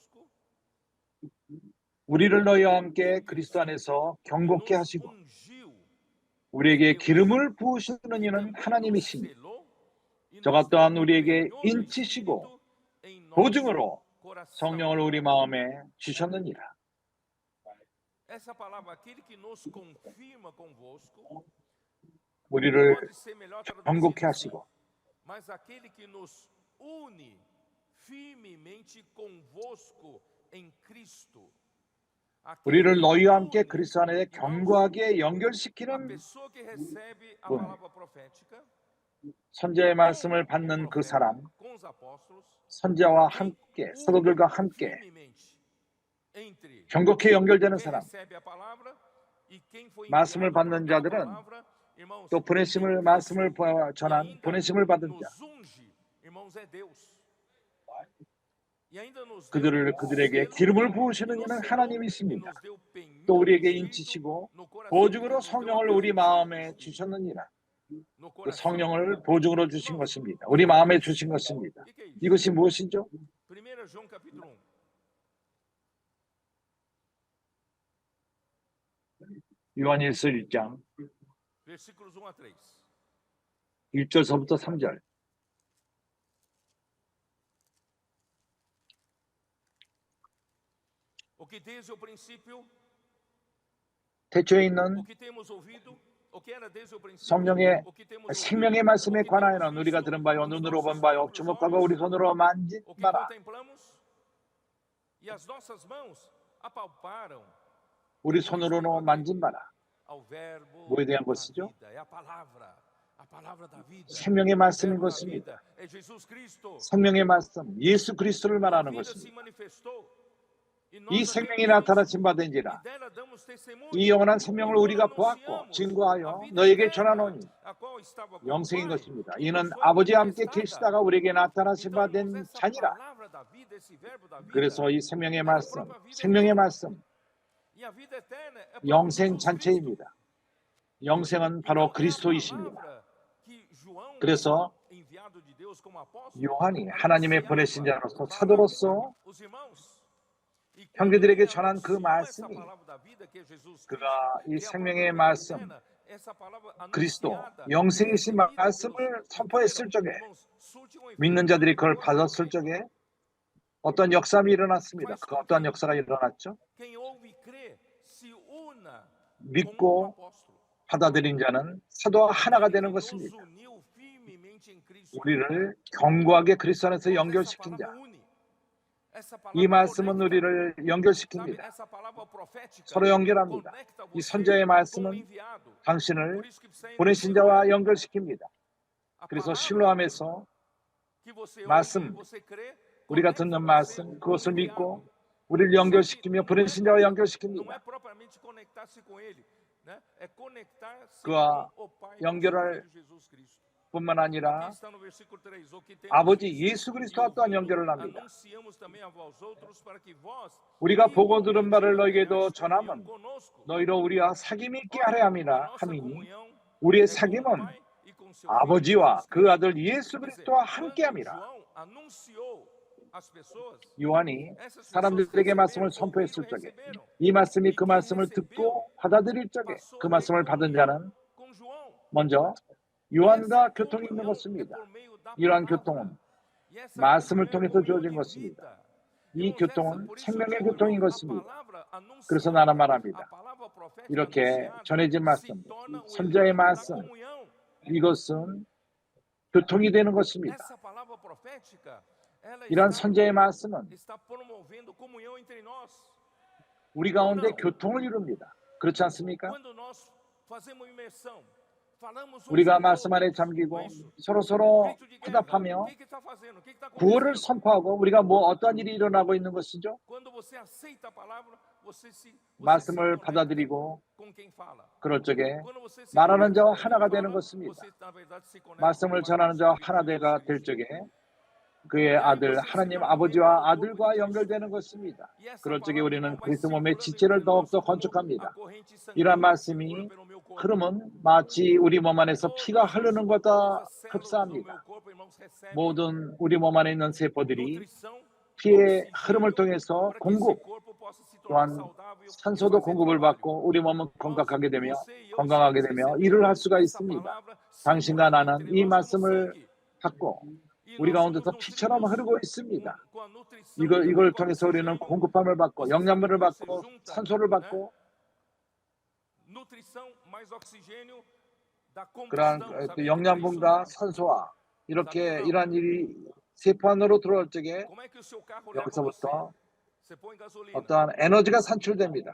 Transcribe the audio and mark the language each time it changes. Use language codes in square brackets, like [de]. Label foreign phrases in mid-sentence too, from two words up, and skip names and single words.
[ko] 우리를 너희와 함께 그리스도 안에서 경고케 하시고 우리에게 기름을 부으시는 이는 하나님이시니 저가 또한 우리에게 인치시고 보증으로 성령을 우리 마음에 주셨느니라. [pt] Essa palavra, aquele que nos confirma convosco, [ko] 우리를 [pt] pode ser melhor traduzido [ko] 경고케 [pt] assim, [ko] 하시고 [pt] mas aquele que nos une firmemente convosco em Cristo. Aquele [ko] 우리를 [pt] que [ko] 너희와 함께 [pt] une, [ko] 그리스도 안에 견고하게 [pt] a [ko] 연결시키는 [pt] pessoa que recebe a [ko] 분, [pt] palavra profética, [ko] 선지자의 말씀을 [pt] com o [ko] 받는 그 [pt] profeta, [ko] 사람, [pt] com os apóstolos, [ko] 선지자와 [pt] quem [ko] 함께 [pt] une [ko] 사도들과 함께 [pt] firmemente entre [ko] 경고케 연결되는 [pt] quem [ko] 사람, [pt] recebe a palavra e quem foi [ko] 말씀을 [pt] enviado para [ko] 받는 [pt] dar a [ko] 자들은 [pt] palavra, irmãos, [ko] 또 [pt] quem [ko] 보내심을 [pt] nos [ko] 말씀을 [pt] une e [ko] 전한 [pt] ainda [ko] 보내심을 받은 자, [pt] nos unge, irmãos, é Deus. E ainda nos deu [ko] 그들에게 [pt] selo, [ko] 기름을 [pt] e [ko] 부으시는 [pt] nos [ko] 이는 [pt] selou, e [ko] 하나님이십니다. [pt] nos deu [ko] 또 [pt] penhor do [ko] 우리에게 [pt] Espírito [ko] 인치시고 [pt] no coração, [ko] 보증으로 [pt] nos deu a [ko] 성령을 우리 [pt] garantia do [ko] 마음에 [pt] Espírito [ko] 주셨느니라. [pt] no [ko] 그 [pt] coração. [ko] 성령을 보증으로 주신 [pt] Irmãos, [ko] 것입니다. [pt] o [ko] 우리 [pt] que é [ko] 마음에 [pt] isso? [ko] 주신 것입니다. [pt] O que é isso? [ko] 이것이 무엇이죠? [pt] 1 João capítulo 1, [ko] 요한일서 1장 [pt] versículos 1 a 3. [ko] 1절서부터 3절. [pt] O que desde o princípio, [ko] 태초에 [pt] o [ko] 있는 [pt] que temos ouvido, o que era desde o princípio, [ko] 성령의 [pt] o que temos ouvido, [ko] 생명의 [pt] o [ko] 말씀에 [pt] que [ko] 관하여는 [pt] temos [ko] 우리가 [pt] visto [ko] 들은 바요 [pt] com os [ko] 눈으로 본 [pt] nossos [ko] 바요 [pt] próprios [ko] 주목하고 우리 [pt] olhos, [ko] 손으로 만진 [pt] o que [ko] 바라. [pt] contemplamos e as nossas mãos apalparam [ko] 우리 [pt] depois veio [ko] 손으로 [pt] a [ko] 만진 [pt] Deus. [ko] 바라. [pt] Ao verbo [ko] 뭐에 대한 [pt] da [ko] 것이죠? [pt] vida, é a palavra da vida. [ko] 생명의 [pt] O [ko] 말씀인 [pt] verbo da [ko] 것입니다. [pt] vida é Jesus Cristo. [ko] 생명의 말씀, 예수 그리스도를 [pt] E a [ko] 말하는 [pt] vida se [ko] 것입니다. [pt] manifestou e [ko] 이 [pt] nós a [ko] 생명이 [pt] vemos [ko] 나타나신 [pt] e [ko] 바된지라. [pt] dela damos testemunho. [ko] 이 영원한 [pt] E [ko] 생명을 [pt] nós [ko] 우리가 보았고 [pt] anunciamos a [ko] 증거하여 [pt] vida [ko] 너에게 [pt] eterna, [ko] 전하노니 [pt] a qual estava com o [ko] 영생인 [pt] Pai [ko] 것입니다. [pt] e [ko] 이는 [pt] nos foi [ko] 아버지와 함께 [pt] manifestada. [ko] 계시다가 우리에게 나타나신 [pt] Então, [ko] 바 [pt] irmãos, [ko] 된 [pt] essa [ko] 자니라. [pt] palavra da vida, esse verbo da vida, [ko] 그래서 이 생명의 [pt] é a [ko] 말씀, [pt] própria vida [ko] 생명의 [pt] eterna. [ko] 말씀, [pt] E a vida eterna é próprio [ko] 영생 [pt] Jesus Cristo. [ko] 잔체입니다. 영생은 바로 [pt] Então, é a [ko] 그리스도이십니다. [pt] palavra que João, [ko] 그래서 [pt] enviado de Deus como apóstolo, [ko] 요한이 하나님의 보내신 [pt] anunciava [ko] 자로서 [pt] para [ko] 사도로서 [pt] os irmãos. E quando [ko] 형제들에게 [pt] ele [ko] 전한 그 [pt] anunciou essa [ko] 말씀이 [pt] palavra da vida, que é Jesus Cristo, [ko] 그가 이 [pt] que é a própria [ko] 생명의 [pt] vida [ko] 말씀, [pt] eterna, essa palavra [ko] 그리스도, [pt] anunciada e [ko] 영생이신 [pt] recebida a Deus, [ko] 말씀을 [pt] e [ko] 선포했을 [pt] creram, [ko] 적에 [pt] irmãos, surte um efeito [ko] 믿는 자들이 그걸 [pt] maravilhoso [ko] 받았을 [pt] efeito. [ko] 적에 어떤 역사가 일어났습니다. [pt] Faz [ko] 그 [pt] com [ko] 어떠한 [pt] que [ko] 역사가 일어났죠? [pt] quem ouve e crê se una como um [ko] 믿고 [pt] apóstolo. [ko] 받아들인 자는 사도와 하나가 [pt] Aquele [ko] 되는 [pt] que nos [ko] 것입니다. [pt] uniu firmemente em Cristo. [ko] 우리를 견고하게 그리스도 안에서 [pt] Irmãos, essa [ko] 연결시킨 자. [pt] palavra une. Essa [ko] 이 [pt] palavra [ko] 말씀은 [pt] conecta. [ko] 우리를 [pt] Sabe, [ko] 연결시킵니다. [pt] essa palavra profética [ko] 서로 연결합니다. [pt] conecta [ko] 이 [pt] você [ko] 선자의 [pt] com o [ko] 말씀은 [pt] enviado. [ko] 당신을 [pt] Por isso que precisa [ko] 보내신 [pt] entender [ko] 자와 [pt] bem. [ko] 연결시킵니다. [pt] A [ko] 그래서 [pt] palavra [ko] 실로함에서 [pt] que você ouve, [ko] 말씀, [pt] você crê, [ko] 우리가 [pt] conecta [ko] 듣는 [pt] você [ko] 말씀, [pt] com o [ko] 그것을 [pt] enviado. [ko] 믿고 우리를 [pt] Só que [ko] 연결시키며 보내신 자와 [pt] não é [ko] 연결시킵니다. [pt] propriamente conectar-se com ele, né? É conectar-se [ko] 그와 [pt] com o Pai, com o seu [ko] 연결할 [pt] Filho Jesus Cristo. [ko] 뿐만 [pt] Aqui [ko] 아니라 [pt] está no versículo 3, o que temos [ko] 아버지 [pt] visto [ko] 예수 [pt] e [ko] 그리스도와 또한 [pt] ouvido, [ko] 연결을 합니다. [pt] anunciamos também a vós outros para que vós [ko] 우리가 보고 들은 [pt] igualmente [ko] 바를 너희에게도 [pt] mantenhais comunhão [ko] 전함은 [pt] conosco. [ko] 너희로 우리와 사귐이 있게 하려 [pt] Ora, a [ko] 함이라 [pt] nossa [ko] 함이니 [pt] comunhão [ko] 우리의 [pt] é com o [ko] 사귐은 [pt] Pai e com seu Filho [ko] 아버지와 [pt] Jesus [ko] 그 [pt] Cristo. [ko] 아들 예수 [pt] Quer dizer, [ko] 그리스도와 함께 [pt] quando [ko] 함이라. [pt] João anunciou às pessoas, [ko] 요한이 [pt] essas pessoas [ko] 사람들에게 말씀을 [pt] receberam, [ko] 선포했을 [pt] ouviram e [ko] 적에 [pt] receberam. [ko] 이 말씀이 [pt] E [ko] 그 [pt] quem [ko] 말씀을 [pt] recebeu [ko] 듣고 받아들일 적에 [pt] passou [ko] 그 [pt] a ter [ko] 말씀을 받은 [pt] comunhão [ko] 자는 [pt] com João. [ko] 먼저 [pt] E essa [ko] 요한과 교통이 있는 [pt] comunhão é [ko] 것입니다. [pt] por meio da [ko] 이러한 [pt] palavra. [ko] 교통은 [pt] E essa [ko] 말씀을 [pt] comunhão é [ko] 통해서 [pt] comunhão [ko] 주어진 [pt] de [ko] 것입니다. [pt] vida. [ko] 이 [pt] Irmãos, essa, [ko] 교통은 [pt] por isso [ko] 생명의 [pt] João, [ko] 교통인 [pt] irmãos, a [ko] 것입니다. [pt] palavra [ko] 그래서 나는 [pt] anunciada, a [ko] 말합니다. [pt] palavra profética [ko] 이렇게 [pt] anunciada [ko] 전해진 [pt] se [ko] 말씀, [pt] torna o [ko] 선자의 [pt] elemento da [ko] 말씀, [pt] comunhão. [ko] 이것은 교통이 되는 것입니다. [pt] Essa palavra profética, ela [ko] 이러한 선자의 말씀은 [pt] está promovendo comunhão entre nós. [ko] 우리 가운데 교통을 이룹니다. 그렇지 않습니까? [pt] Quando nós fazemos imersão, falamos uns [ko] 우리가 [pt] aos [ko] 말씀 안에 [pt] outros, [ko] 잠기고 [pt] não é isso? [ko] 서로서로 [pt] Grito de guerra, [ko] 화답하며 [pt] o que está fazendo? O que está [ko] 구원을 [pt] acontecendo? [ko] 선포하고 우리가 뭐 어떠한 일이 일어나고 있는 것이죠? [pt] Quando você aceita a palavra, você se [ko] 말씀을 [pt] conecta [ko] 받아들이고 [pt] com quem fala. [ko] 그럴 적에 [pt] Quando você se [ko] 말하는 [pt] conecta [ko] 자와 [pt] com quem [ko] 하나가 [pt] fala, [ko] 되는 것입니다. [pt] você, na verdade, se conecta com o [ko] 말씀을 [pt] Pai, [ko] 전하는 [pt] com o [ko] 자와 [pt] Filho, [ko] 하나 [pt] com Jesus [ko] 되가 될 [pt] Cristo. [ko] 적에 그의 아들 하나님 아버지와 아들과 연결되는 것입니다. [pt] E essa [ko] 그럴 적에 [pt] palavra, [ko] 우리는 [pt] irmão, vai [ko] 그리스도 몸의 [pt] circulando [ko] 지체를 [pt] entre nós [ko] 더욱더 [pt] como [ko] 건축합니다. [pt] a corrente [ko] 이러한 [pt] sanguínea que [ko] 말씀이 [pt] circula pelo meu corpo. [ko] 흐름은 마치 우리 몸 안에서 피가 [pt] Todas [ko] 흐르는 것과 [pt] as células do meu [ko] 흡사합니다. [pt] corpo, irmãos, recebem [ko] 모든 우리 몸 안에 있는 세포들이 [pt] nutrição, [ko] 피의 [pt] oxigênio, [ko] 흐름을 통해서 [pt] para que esse [ko] 공급 [pt] corpo possa se tornar [ko] 또한 [pt] saudável e [ko] 산소도 공급을 받고 우리 몸은 건강하게 되며 일을 할 수가 있습니다. 당신과 나는 이 말씀을 받고 우리 가운데서 피처럼 흐르고 있습니다. 이걸 통해서 우리는 공급함을 받고 영양분을 받고 산소를 받고 그러한 영양분과 산소와 이러한 일이 세포 안으로 들어올 적에 여기서부터 어떠한 에너지가 산출됩니다.